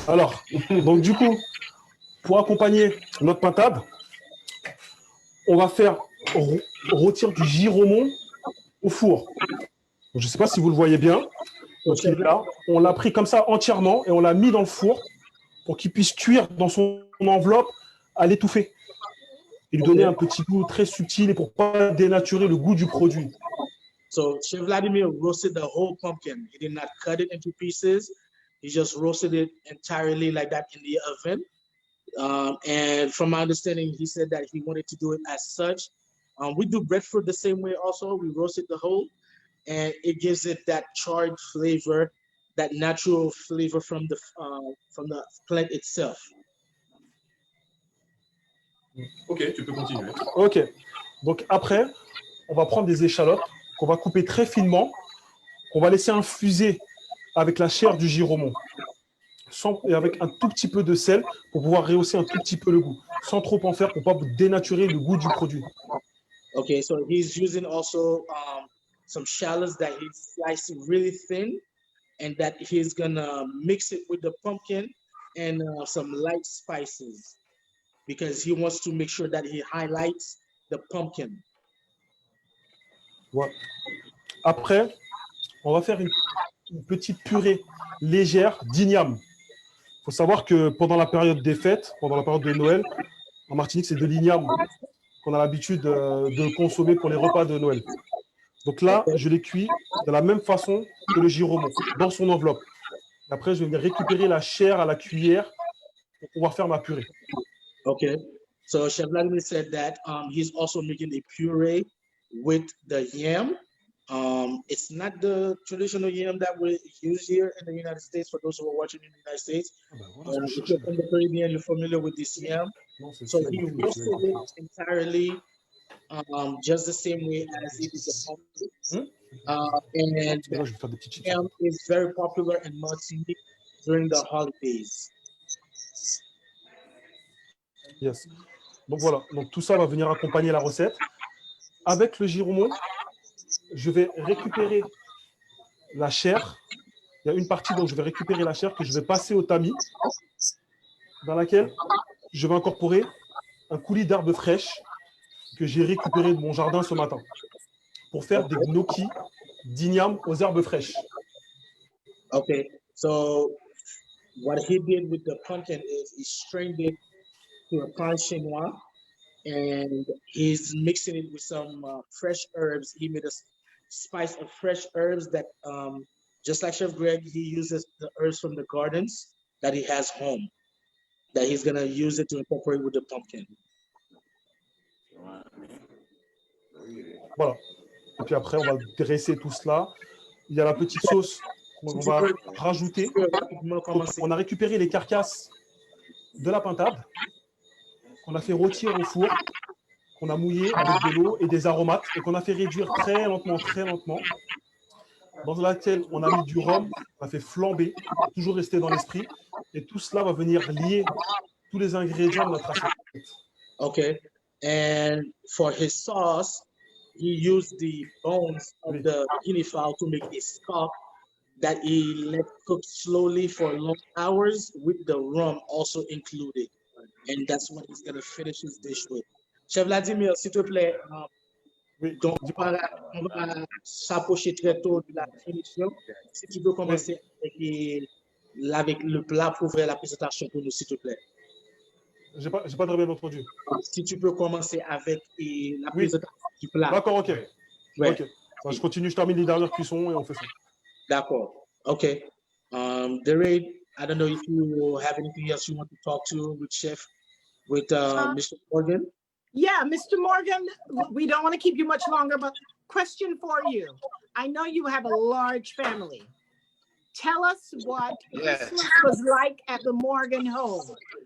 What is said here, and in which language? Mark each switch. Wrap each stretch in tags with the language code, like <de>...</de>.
<fr>Alors, donc du coup, pour accompagner notre pintade, on va faire rôtir du giromon au four. Donc, je ne sais pas si vous le voyez bien. Donc, il est là. On l'a pris comme ça entièrement et on l'a mis dans le four pour qu'il puisse cuire dans son enveloppe à l'étouffer. Et lui donner un petit goût très subtil et pour ne pas dénaturer le goût du produit.</fr> <en>So Chef Vladimir roasted the whole pumpkin. He did not cut it into pieces. He just roasted it entirely like that in the oven. And from my understanding, he said that he wanted to do it as such. We do breadfruit the same way also. We roast it the whole, and it gives it that charred flavor, that natural flavor from the plant itself.</en> <fr>Ok, tu peux continuer. Ok, donc après, on va prendre des échalotes qu'on va couper très finement, qu'on va laisser infuser avec la chair du giromon, et avec un tout petit peu de sel pour pouvoir rehausser un tout petit peu le goût, sans trop en faire pour pas dénaturer le goût du produit.</fr> <en>Okay, so he's using also some shallots that he sliced really thin, and that he's gonna mix it with the pumpkin and some light spices, because he wants to make sure that he highlights the pumpkin.</en> <fr>Ouais. Après, on va faire une petite purée légère d'igname. Il faut savoir que pendant la période des fêtes, pendant la période de Noël, en Martinique, c'est de l'igname qu'on a l'habitude de consommer pour les repas de Noël. Donc là, je l'ai cuit de la même façon que le giromon, dans son enveloppe. Et après, je vais venir récupérer la chair à la cuillère pour pouvoir faire ma purée.</fr> <en>Okay, so Chef Vladimir said that he's also making a puree with the yam. It's not the traditional yam that we use here in the United States, for those who are watching in the United States. If you're from the Caribbean, you're familiar with this yam. So he roasted it entirely just the same way as it is a pumpkin. And yam is very popular in Martinique during the holidays. Yes.</en> <fr>Donc voilà, donc tout ça va venir accompagner la recette. Avec le giromon, je vais récupérer la chair. Il y a une partie dont je vais récupérer la chair que je vais passer au tamis, dans laquelle je vais incorporer un coulis d'herbes fraîches que j'ai récupéré de mon jardin ce matin pour faire des gnocchis d'igname aux herbes fraîches.</fr> <en>Okay, so what he did with the pumpkin is he strained it to a pan chinois, and he's mixing it with some fresh herbs. He made a spice of fresh herbs that, just like Chef Greg, he uses the herbs from the gardens that he has home, that he's gonna use it to incorporate with the pumpkin.</en> <fr>Voilà. Et puis après, on va dresser tout cela. Il y a la petite sauce qu'on va rajouter. On a récupéré les carcasses de la pintade qu'on a fait rôtir au four, qu'on a mouillé avec de l'eau et des aromates et qu'on a fait réduire très lentement, dans laquelle on a mis du rhum, on a fait flamber, toujours rester dans l'esprit, et tout cela va venir lier tous les ingrédients de notre assiette.</fr> <en>Okay, and for his sauce, he used the bones of the guinea fowl to make a stock that he let cook slowly for long hours with the rum also included. And that's what he's going to finish his dish with.</en> <fr>Chef Vladimir, s'il te plaît, donc on va s'approcher très tôt de la finition. Si tu peux commencer avec le plat pour ouvrir la présentation pour nous, s'il te plaît. J'ai pas très bien entendu. Si tu peux commencer avec la présentation du plat. D'accord, ok. Ouais.</fr> <en>Okay.</en> <fr>Enfin, je continue, je termine les dernières cuissons et on fait ça. D'accord. Okay.</fr> <en>Denroy, I don't know if you have anything else you want to talk to with Chef, with Mr. Morgan. Yeah, Mr. Morgan, we don't want to keep you much longer, but question for you. I know you have a large family. Tell us what Christmas was like at the Morgan home.</en>